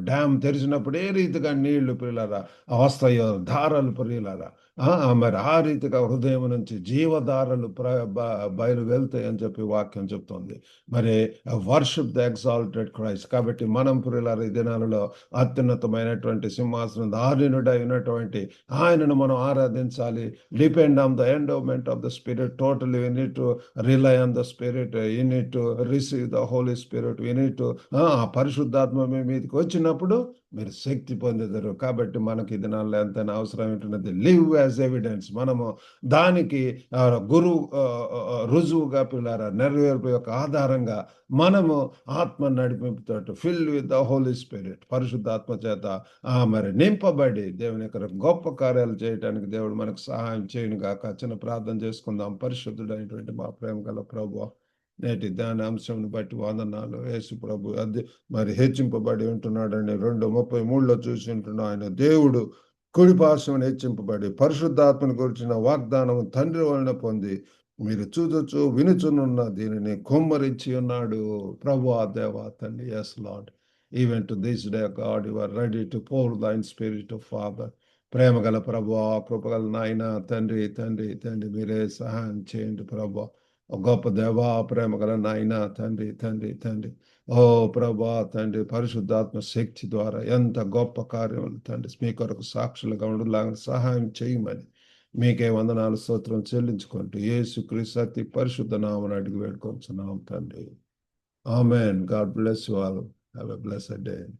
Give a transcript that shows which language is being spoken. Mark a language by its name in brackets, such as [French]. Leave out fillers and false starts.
[Telugu] Dam తెరిచినప్పుడు ఏ రీతిగా నీళ్లు పిల్లరా వస్తాయో, ధారలు పిల్లరా మరి ఆ రీతిగా హృదయం నుంచి జీవధారలు బయలు వెళ్తాయి అని చెప్పి వాక్యం చెప్తుంది. మరి [English] Worship the exalted Christ. [Telugu] కాబట్టి మనం పిల్లల ఈ దినాలలో అత్యున్నతమైనటువంటి సింహాసనం ఆధీనుడై ఉన్నటువంటి ఆయనను మనం ఆరాధించాలి. [English] Depend on the endowment of the spirit. Totally we need to rely on the spirit. You need to receive the Holy Spirit. We need to [Telugu] పరిశుద్ధాత్మ మీ మీదకి వచ్చినప్పుడు మీరు శక్తి పొందేదారు. కాబట్టి మనకి ఈ దినాల్లో ఎంతైనా అవసరం ఏంటన్నది [English] Live as evidence. [Telugu] మనము దానికి గురువు రుజువుగా పిల్లారా నెరవేర్పు యొక్క ఆధారంగా మనము ఆత్మ నడిపింపుతో [English] fill with the Holy Spirit, [Telugu] పరిశుద్ధాత్మ చేత మరి నింపబడి దేవుని యొక్క గొప్ప కార్యాలు చేయడానికి దేవుడు మనకు సహాయం చేయను గాక. చిన్న ప్రార్థన చేసుకుందాం. పరిశుద్ధుడైనటువంటి మా ప్రేమ గల ప్రభువా, నేటి ధ్యాన అంశంను బట్టి వందనాలు. యేసు ప్రభు మరి హెచ్చింపబడి ఉంటున్నాడని 2:33 చూసి ఉంటున్నాం. ఆయన దేవుడు కుడి పార్శ్వమున హెచ్చింపబడి పరిశుద్ధాత్మను గురించిన వాగ్దానం తండ్రి వలన పొంది మీరు చూచొచ్చు వినుచునున్న దీనిని కుమ్మరించి ఉన్నాడు. ప్రభువా, దేవా, తండ్రి. [English] yes Lord, even to this day God, you are ready to pour thine spirit of Father. [Telugu] ప్రేమ గల ప్రభువా, కృపగల నాయన తండ్రి, తండ్రి, తండ్రి, మీరే సహాయం చేయండి ప్రభువా. గొప్ప దేవా, ప్రేమ గల నాయన తండ్రి, తండ్రి, తండ్రి. ఓ ప్రభా తండ్రి, పరిశుద్ధాత్మ శక్తి ద్వారా ఎంత గొప్ప కార్యములు తండ్రి మీ కొరకు సాక్షులుగా ఉండలాగా సహాయం చేయమని మీకే వందనాలు స్తోత్రం చెల్లించుకుంటూ యేసుక్రీస్తు అతి పరిశుద్ధ నామమున అడిగి వేడుకొంచున్నాం తండ్రి. ఆమేన్. [English] God bless you all. Have a blessed day.